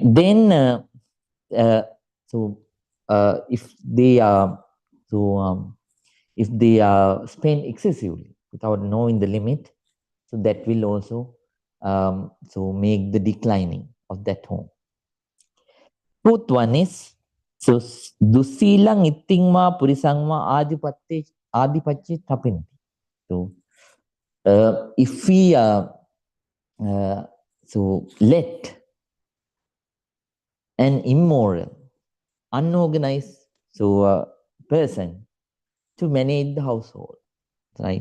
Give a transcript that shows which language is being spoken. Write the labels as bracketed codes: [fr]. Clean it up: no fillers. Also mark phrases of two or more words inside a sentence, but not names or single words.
[en] Then, so if they if they spend excessively without knowing the limit, so that will also so make the declining of that home. Fourth one is, so [pi] dusilang itingma purisangma adipatti tapinti. [en] So if we so let an immoral, unorganized person to manage the household, right?